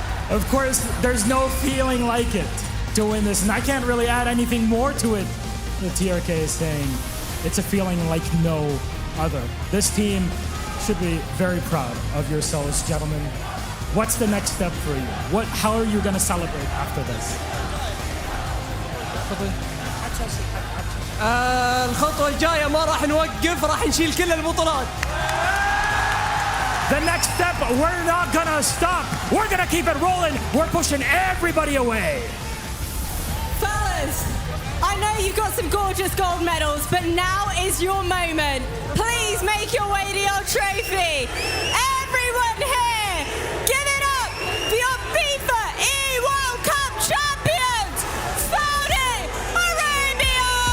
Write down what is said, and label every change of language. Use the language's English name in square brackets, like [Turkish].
[English] Of course, there's no feeling like it to win this, and I can't really add anything more to it. The TRK is saying it's a feeling like no other. This team should be very proud of yourselves, gentlemen. What's the next step for you? How are you going to celebrate after this? [Arabic] الخطوة الجاية ما راح نوقف، راح نشيل كل البطولات. [English] The next step, we're not gonna stop. We're gonna keep it rolling. We're pushing everybody away. Fellas, I know you've got some gorgeous gold medals, but now is your moment. Please make your way to your trophy. Everyone here, give it up for your FIFAe World Cup champions, Saudi Arabia!